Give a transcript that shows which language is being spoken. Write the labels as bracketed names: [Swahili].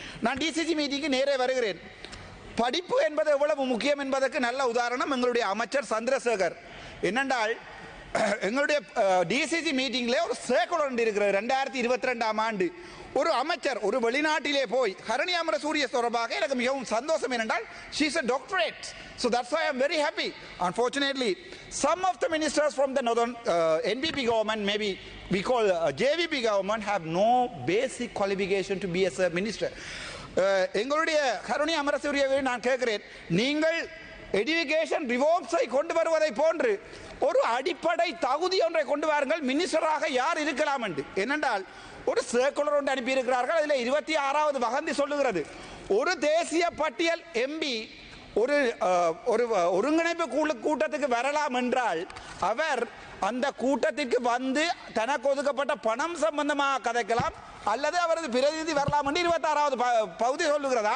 [Tamil] நான் டிசிசி மீட்டிங்கு நேரே வருகிறேன். படிப்பு என்பது எவ்வளவு முக்கியம் என்பதற்கு நல்ல உதாரணம் எங்களுடைய அமைச்சர் சந்திரசேகர். என்னென்றால் எங்களுடைய டிசிசி மீட்டிங்ல ஒரு சர்க்குலர் ஒன்று இருக்கிறது 2022ஆம் ஆண்டு. ஒரு அமைச்சர் ஒரு வெளிநாட்டிலே போய் ஹரணி அமரசூரிய தொடர்பாக எனக்கு மிகவும் சந்தோஷம் என்னென்றால் [English] she is a doctorate, so that's why I am very happy. Unfortunately, some of the ministers from the northern NPP government, maybe we call JVP government, have no basic qualification to be as a minister. [Tamil] எங்களுடைய ஹரணி அமரசூரியவை நான் கேட்கிறேன், நீங்கள் education ரிவோர்ம்ஸை கொண்டு வருவதை போன்று ஒரு அடிப்படை தகுதி ஒன்றை கொண்டு வாருங்கள். மினிஸ்டராக யார் இருக்கலாம் என்று. ஏனென்றால் ஒரு சர்க்குலர் ஒன்று அனுப்பியிருக்கிறார்கள். அதில் 26வது வகந்தி சொல்லுகிறது, ஒரு தேசிய பட்டியல் எம்பி ஒரு ஒருங்கிணைப்பு கூட்டத்துக்கு வரலாம் என்றால் அவர் அந்த கூட்டத்திற்கு வந்து தனக்கு ஒதுக்கப்பட்ட பணம் சம்பந்தமாக கதைக்கலாம் அல்லது அவரது பிரதிநிதி வரலாம் என்று 26வது பகுதி சொல்லுகிறது.